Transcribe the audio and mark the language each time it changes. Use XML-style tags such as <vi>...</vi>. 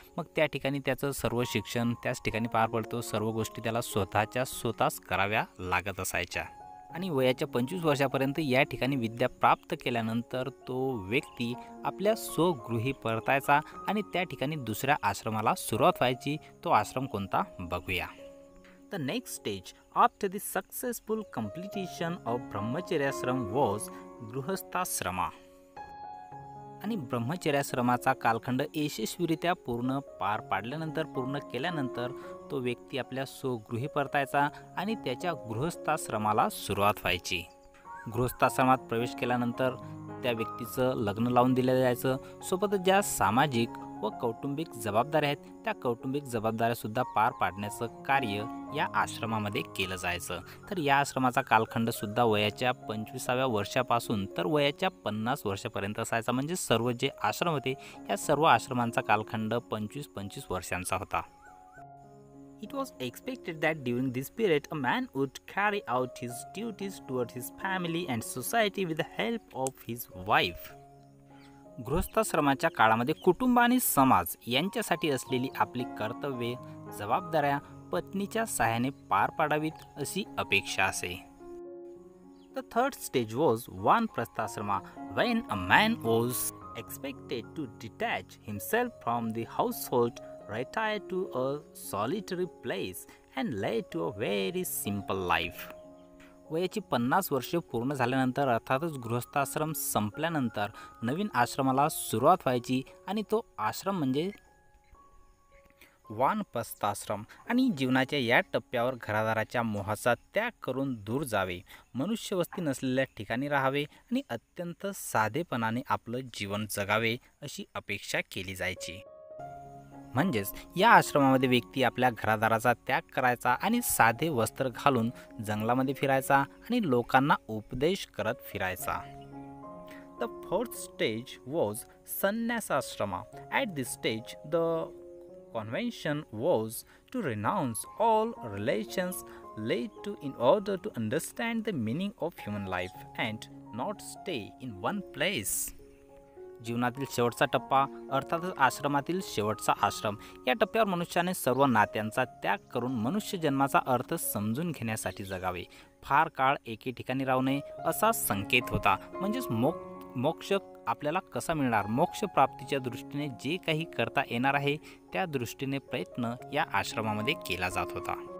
<mr>मग त्या ठिकाणी त्याचं सर्व शिक्षण त्याच ठिकाणी पार पडतो, सर्व गोष्टी त्याला स्वतःच कराव्या लागत असायच्या। आणि वयाच्या 25 वर्षापर्यंत या ठिकाणी विद्या प्राप्त केल्यानंतर तो व्यक्ती आपल्या स्वगृही परतायचा आणि त्या ठिकाणी दुसऱ्या आश्रमाला सुरुवात व्हायची। तो आश्रम कोणता बघूया।</mr> <en>The next stage after the successful completion of brahmacharyashram was grihasthashrama.</en> <mr>आणि ब्रह्मचर्याश्रमाचा कालखंड यशस्वीरित्या पार पाडल्यानंतर पूर्ण केल्यानंतर तो व्यक्ती आपल्या स्वगृही परतायचा आणि त्याच्या गृहस्थाश्रमाला सुरुवात व्हायची। गृहस्थाश्रमात प्रवेश केल्यानंतर त्या व्यक्तीचं लग्न लावून दिलं जायचं। सोबतच ज्या सामाजिक व कौटुंबिक जबाबदाऱ्या आहेत त्या कौटुंबिक जबाबदाऱ्यासुद्धा पार पाडण्याचं कार्य या आश्रमामध्ये केलं जायचं। तर या आश्रमाचा कालखंडसुद्धा वयाच्या 25व्या वर्षापासून तर वयाच्या 50 वर्षापर्यंत असायचा। म्हणजे सर्व जे आश्रम होते या सर्व आश्रमांचा कालखंड 25-25 वर्षांचा होता।</mr> <en>It was expected that during this period a man would carry out his duties towards his family and society with the help of his wife.</en> <mr>गृहस्थाश्रमाच्या काळामध्ये कुटुंब आणि समाज यांच्यासाठी असलेली आपली कर्तव्ये जबाबदाऱ्या पत्नीच्या सहाय्याने पार पाडावीत अशी अपेक्षा असे।</mr> <en>The third stage was vanaprasthashrama, when a man was expected to detach himself from the household, retire to a solitary place and lead to a very simple life.</en> <mr>वयाची 50 वर्षे पूर्ण झाल्यानंतर अर्थातच गृहस्थाश्रम संपल्यानंतर नवीन आश्रमाला सुरुवात व्हायची आणि तो आश्रम म्हणजे वानप्रस्थाश्रम। आणि जीवनाच्या या टप्प्यावर घरादाराच्या मोहाचा त्याग करून दूर जावे, मनुष्यवस्ती नसलेल्या ठिकाणी राहावे आणि अत्यंत साधेपणाने आपलं जीवन जगावे अशी अपेक्षा केली जायची। म्हणजेच या आश्रमामध्ये व्यक्ती आपल्या घरादाराचा त्याग करायचा आणि साधे वस्त्र घालून जंगलामध्ये फिरायचा आणि लोकांना उपदेश करत फिरायचा।</mr> <en>The fourth stage was sannyasashrama. At this stage the convention was to renounce all relations led to in order to understand the meaning of human life and not stay in one place.</en> <mr>जीवनातील शेवटचा टप्पा अर्थातच आश्रमातील शेवटचा आश्रम। या टप्प्यावर मनुष्याने सर्व नात्यांचा त्याग करून मनुष्य जन्माचा अर्थ समजून घेण्यासाठी जगावे, फार काळ एके ठिकाणी राहू नये असा संकेत होता। म्हणजेच मोक्ष आपल्याला कसा मिळणार, मोक्ष प्राप्तीच्या दृष्टीने जे काही करता येणार आहे त्या दृष्टीने प्रयत्न या आश्रमामध्ये केला जात होता।</mr>